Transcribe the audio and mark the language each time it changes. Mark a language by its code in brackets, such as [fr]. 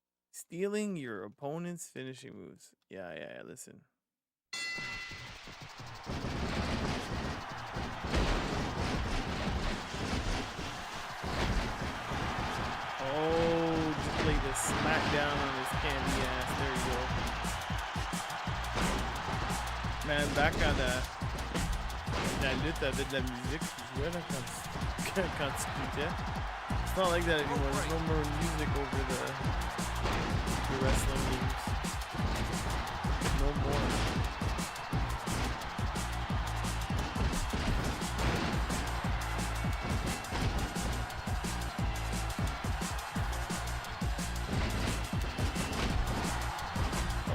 [en] Stealing your opponent's finishing moves. Yeah, listen. Oh, just play the Smackdown on his candy ass. There you go. Man, back [fr] à la lutte avec de la musique, tu jouais là quand tu quittais. [en] It's not like that anymore. There's no more music over the wrestling games. No more.